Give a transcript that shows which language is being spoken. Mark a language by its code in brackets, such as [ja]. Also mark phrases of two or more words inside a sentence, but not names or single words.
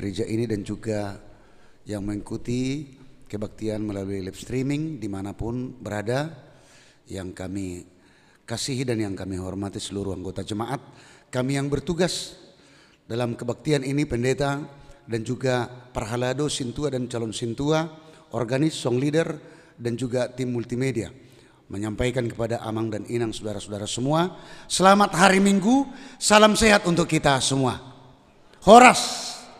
[id] gereja ini dan juga yang mengikuti kebaktian melalui [en] live streaming [id] dimanapun berada, yang kami kasihi dan yang kami hormati seluruh anggota jemaat, kami yang bertugas dalam kebaktian ini, pendeta dan juga Parhalado, Sintua dan calon Sintua, organis, [en] song leader [id] dan juga tim multimedia, menyampaikan kepada Amang dan Inang saudara-saudara semua, selamat hari Minggu, salam sehat untuk kita semua. Horas.